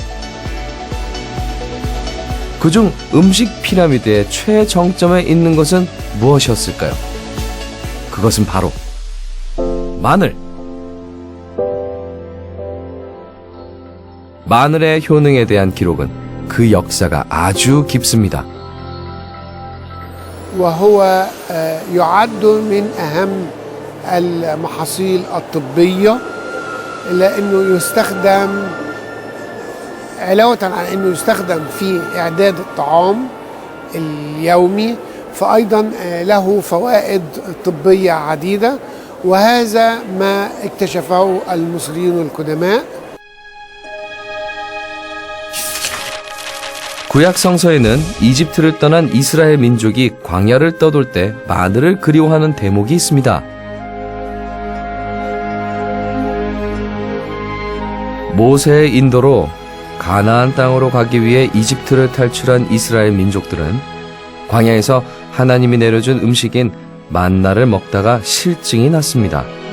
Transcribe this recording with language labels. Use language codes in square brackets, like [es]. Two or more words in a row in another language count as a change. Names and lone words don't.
[ko] 그중 음식 피라미드의 최정점에 있는 것은 무엇이었을까요? 그것은 바로 마늘. 마늘의 효능에 대한 기록은 그 역사가 아주 깊습니다. [ar] وهو يعد من أهم المحاصيل الطبية لأنه يستخدم علاوة عن أنه يستخدم في إعداد الطعام اليومي فأيضا له فوائد طبية عديدة وهذا ما اكتشفه المصريون القدماء. [ko] 구약 성서에는 이집트를 떠난 이스라엘 민족이 광야를 떠돌 때 마늘을 그리워하는 대목이 있습니다. 모세의 인도로 가나안 땅으로 가기 위해 이집트를 탈출한 이스라엘 민족들은 광야에서 하나님이 내려준 음식인 만나를 먹다가 실증이 났습니다.